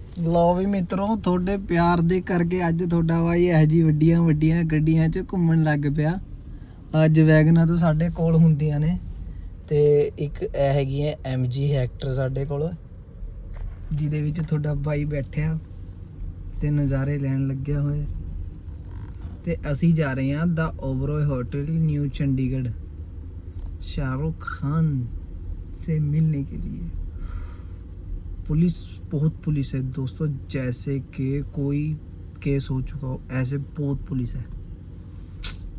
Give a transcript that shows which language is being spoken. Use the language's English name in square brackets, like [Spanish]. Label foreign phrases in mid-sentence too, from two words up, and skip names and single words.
[Punjabi] ਲਓ ਭੀ ਮਿੱਤਰੋ ਥੋੜ੍ਹੇ ਪਿਆਰ ਦੇ ਕਰਕੇ ਅੱਜ ਥੋੜ੍ਹਾ ਭਾਈ ਇਹ ਜੀ ਵੱਡੀਆਂ ਵੱਡੀਆਂ ਗੱਡੀਆਂ ਚ ਘੁੰਮਣ ਲੱਗ ਪਿਆ। ਅੱਜ ਵੈਗਨਾ ਤਾਂ ਸਾਡੇ ਕੋਲ ਹੁੰਦੀਆਂ ਨੇ ਤੇ ਇੱਕ ਇਹ ਹੈਗੀ ਹੈ MG ਹੈਕਟਰ ਸਾਡੇ ਕੋਲ ਜਿਹਦੇ ਵਿੱਚ ਤੁਹਾਡਾ ਬਾਈ ਬੈਠਿਆ ਤੇ ਨਜ਼ਾਰੇ ਲੈਣ ਲੱਗਿਆ ਹੋਇਆ ਤੇ ਅਸੀਂ ਜਾ ਰਹੇ ਹਾਂ ਦਾ ओबरॉय होटल न्यू चंडीगढ़ शाहरुख खान [Hindi] से मिलने के लिए। पुलिस बहुत पुलिस है दोस्तों, जैसे कि कोई केस हो चुका हो ऐसे बहुत पुलिस है।